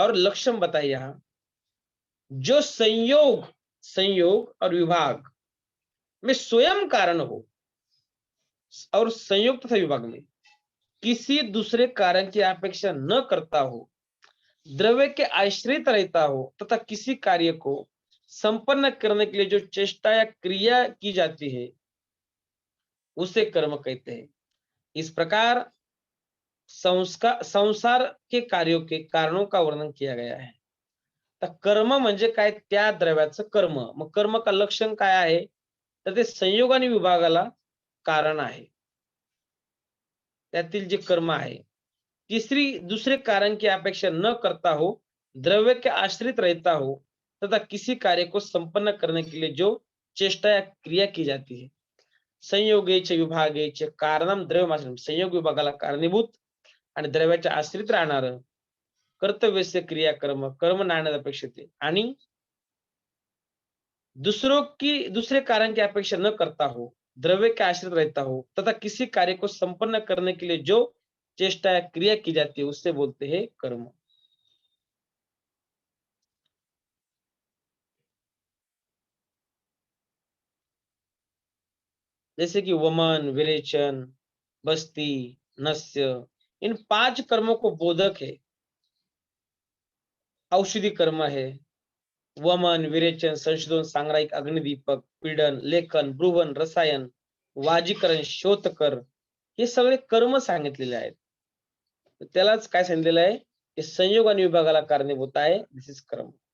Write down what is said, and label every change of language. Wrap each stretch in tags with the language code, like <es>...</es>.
<hi>और लक्षण बताइए यहां, जो संयोग संयोग और विभाग में स्वयं कारण हो और संयोग तथा विभाग में किसी दूसरे कारण की अपेक्षा न करता हो, द्रव्य के आश्रित रहता हो तथा किसी कार्य को संपन्न करने के लिए जो चेष्टा या क्रिया की जाती है, उसे कर्म कहते हैं। इस प्रकार संसार के कार्यों के कारणों का वर्णन किया गया है।</hi> <mr>तर कर्म म्हणजे काय, त्या द्रव्याचं कर्म। मग कर्म का लक्षण काय आहे, तर ते संयोग आणि विभागाला कारण आहे, त्यातील जे कर्म आहे।</mr> <hi>दूसरे कारण की अपेक्षा न करता हो, द्रव्य के आश्रित रहता हो तथा किसी कार्य को संपन्न करने के लिए जो चेष्टा या क्रिया की जाती है।</hi> <sa>संयोगेच विभागेच कारणम द्रव्यमाश्रितम,</sa> <mr>संयोग विभागाला कारणीभूत आणि द्रव्याच्या आश्रित राहणार कर्तव्य क्रिया कर्म कर्म नाण्यात अपेक्षित आणि</mr> <hi>दूसरे कारण की अपेक्षा न करता हो, द्रव्य के आश्रित रहता हो तथा किसी कार्य को संपन्न करने के लिए जो चेष्टा या क्रिया की जाती है, उससे बोलते हैं कर्म। जैसे कि वमन, विरेचन, बस्ती, नस्य, इन 5 कर्मों को बोधक है। औषधि कर्म है,</hi> <mr>वमन, विरेचन, संशोधन, सांग्रायिक, अग्निदीपक, पीडन, लेखन, ब्रुवन, रसायन, वाजीकरण, शोधकर, हे सगळे कर्म सांगितलेले आहेत। त्यालाच काय सांगितलेलं आहे, की संयोग आणि विभागाला कारणीभूत आहे,</mr> <en>this is</en> <mr>कर्म।</mr>